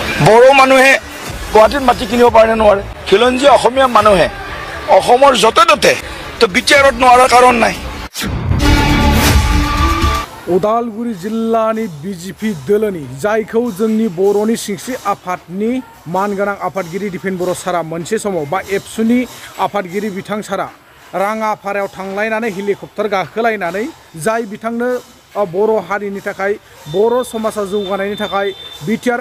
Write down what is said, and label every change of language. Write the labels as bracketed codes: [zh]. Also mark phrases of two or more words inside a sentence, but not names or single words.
[as] বড়ো মানুহে গুৱাহাটীত মাটি কিনিব পাৰে নে নোৱাৰে খিলঞ্জীয়া অসমীয়া মানুহে অসমৰ য'তে ত'তে তো BTRত নোৱাৰাৰ কাৰণ নাই [brx] उदालगुरि जिल्लानि BJP दोलोनि जायखौ जोंनि बर'नि सिंस्रि आफादनि मानगोनां आफादगिरि दिपेन बर' सारा मोनसे समाव बा एबसुनि आफादगिरि बिथां सारा राङाफारायाव थांलायनानै हेलिकप्टार गाखोलायनानै जाय बिथांनो बर' हारिनि थाखाय बर' समाजा जौगानायनि थाखाय BTR